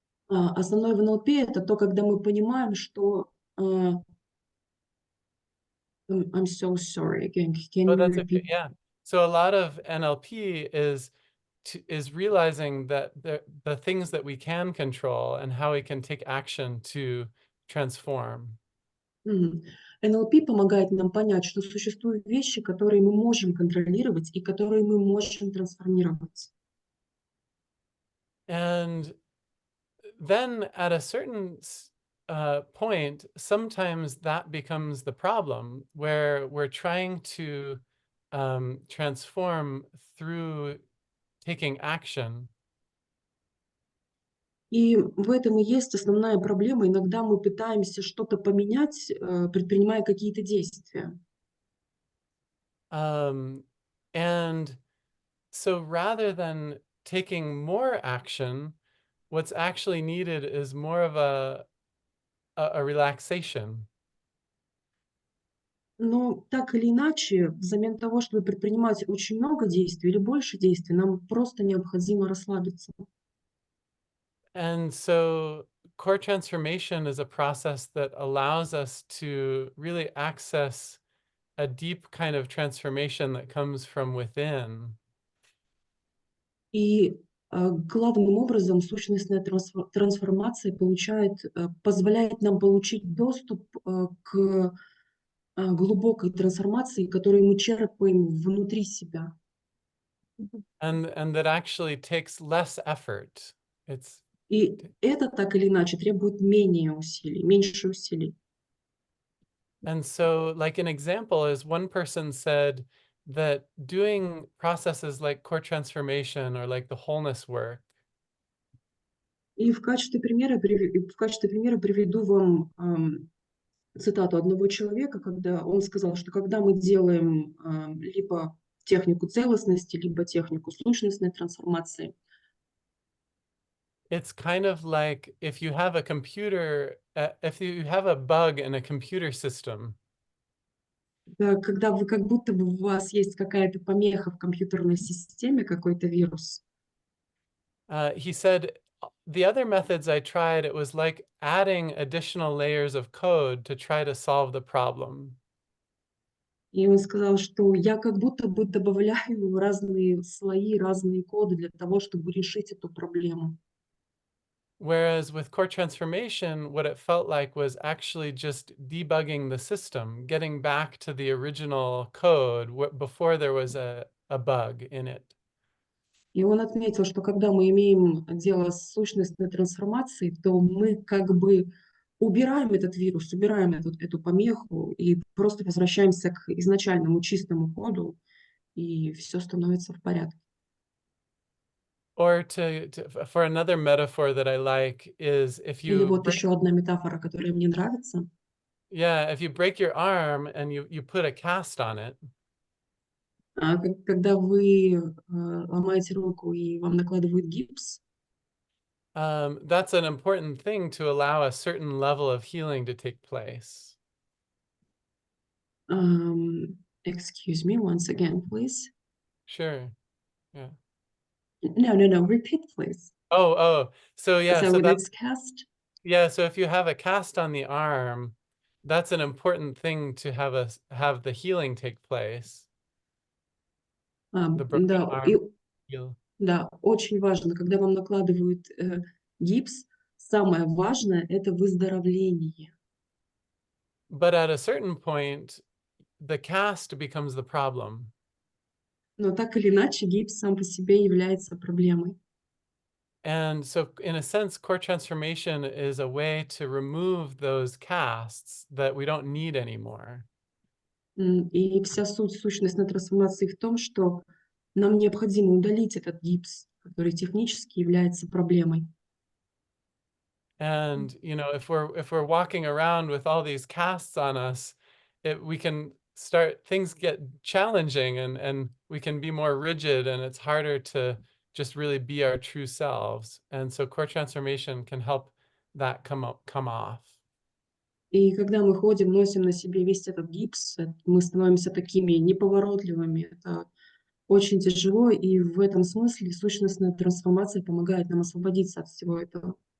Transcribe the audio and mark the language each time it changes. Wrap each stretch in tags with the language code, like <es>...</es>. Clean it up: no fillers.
<ru>Основное в НЛП — это то, когда мы понимаем, что...</ru> <en>I'm so sorry again. Can Oh, you that's okay. repeat? Yeah. So a lot of NLP is realizing that the things that we can control and how we can take action to transform. Мгм.</en> <ru>НЛП помогает нам понять, что существуют вещи, которые мы можем контролировать и которые мы можем трансформировать.</ru> <en>And then at a certain point, sometimes that becomes the problem, where we're trying to transform through taking action.</en> <ru>И в этом и есть основная проблема. Иногда мы пытаемся что-то поменять, предпринимая какие-то действия.</ru> <en>And so rather than taking more action, what's actually needed is more of a relaxation.</en> <ru>Но так или иначе, взамен того, чтобы предпринимать очень много действий или больше действий, нам просто необходимо расслабиться.</ru> <en>And so core transformation is a process that allows us to really access a deep kind of transformation that comes from within.</en> <ru>И главным образом сущностная трансформация позволяет нам получить доступ к глубокой трансформации, которую мы черпаем внутри себя.</ru> <en>And that actually takes less effort. It's</en> <ru>И это так или иначе требует меньше усилий.</ru> <en>And so, like, an example is one person said that doing processes like core transformation or like the wholeness work,</en> <ru>И в качестве примера приведу вам цитату одного человека, когда он сказал, что когда мы делаем либо технику целостности, либо технику сущностной трансформации,</ru> <en>it's kind of like if you have a computer, if you have a bug in a computer system,</en> <ru>когда вы как будто бы у вас есть какая-то помеха в компьютерной системе, какой-то вирус.</ru> <en>he said, the other methods I tried, it was like adding additional layers of code to try to solve the problem.</en> <ru>И он сказал, что я как будто бы добавляю разные слои, разные коды для того, чтобы решить эту проблему.</ru> <en>Whereas with core transformation, what it felt like was actually just debugging the system, getting back to the original code before there was a bug in it.</en> <ru>И он отметил, что когда мы имеем дело с сущностной трансформацией, то мы как бы убираем этот вирус, убираем эту помеху и просто возвращаемся к изначальному чистому коду, и все становится в порядке.</ru> <en>Or for another metaphor that I like is if</en> <ru>Или</ru> <en>you</en> <ru>вот еще одна метафора, которая мне нравится.</ru> <en>if you break your arm and you put a cast on it,</en> <ru>Когда вы ломаете руку и вам накладывают гипс,</ru> <en>that's an important thing to allow a certain level of healing to take place. Excuse me once again, please. Sure. Yeah. No, repeat, please. Oh. So yeah, So so with that's its cast? yeah, so if you have a cast on the arm, that's an important thing to have the healing take place. The broken</en> <ru>Да,</ru> <en>arm heal.</en> <ru>да, очень важно, когда вам накладывают гипс, самое важное — это выздоровление.</ru> <en>But at a certain point, the cast becomes the problem.</en> <ru>Но так или иначе гипс сам по себе является проблемой.</ru> <en>And so, in a sense, core transformation is a way to remove those casts that we don't need anymore.</en> <ru>И вся сущностной трансформации в том, что нам необходимо удалить этот гипс, который технически является проблемой.</ru> <en>And if we're walking around with all these casts on us, things get challenging, and we can be more rigid, and it's harder to just really be our true selves. And so core transformation can help that come off.</en> <ru>И когда мы ходим, носим на себе весь этот гипс, мы становимся такими неповоротливыми. Это очень тяжело, и в этом смысле сущностная трансформация помогает нам освободиться от всего этого.</ru>